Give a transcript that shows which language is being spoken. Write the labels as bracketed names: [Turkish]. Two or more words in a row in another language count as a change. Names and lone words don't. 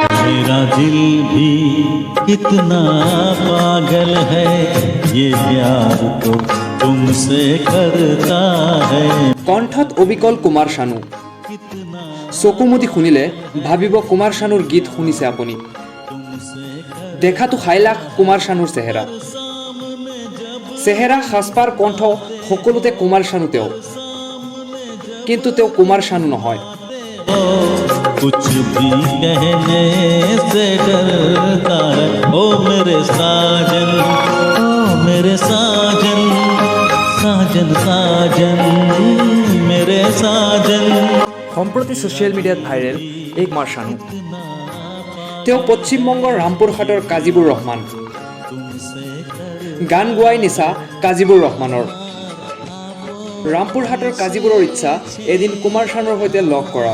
[Hindi] मेरा दिल भी कितना पागल है ये प्यार तो तुमसे करता है। [Assamese] কণ্ঠত অবিকল কুমাৰ শানু। চকু মুদি শুনিলে ভাবিব কুমাৰ শানুৰ গীত শুনিছে আপুনি। দেখাতো হাইলাখ কুমাৰ শানুৰ চেহেৰা সাজপাৰ কণ্ঠ সকলোতে কুমাৰ শানু তেওঁ, কিন্তু তেওঁ কুমাৰ শানু নহয়। [Hindi] कुछ भी कहने से डरता है ओ मेरे साजन, ओ मेरे साजन, साजन साजन मेरे साजन। [Assamese] সম্প্ৰতি ছ'চিয়েল মিডিয়াত ভাইৰেল এই কুমাৰ শানু। তেওঁ পশ্চিমবংগৰ ৰামপুৰহাটৰ কাজিবুৰ ৰহমান। গান গোৱাই নিচা কাজিবুৰ ৰহমানৰ। ৰামপুৰহাটৰ কাজিবুৰৰ ইচ্ছা এদিন কুমাৰ শানুৰ সৈতে লগ কৰাৰ।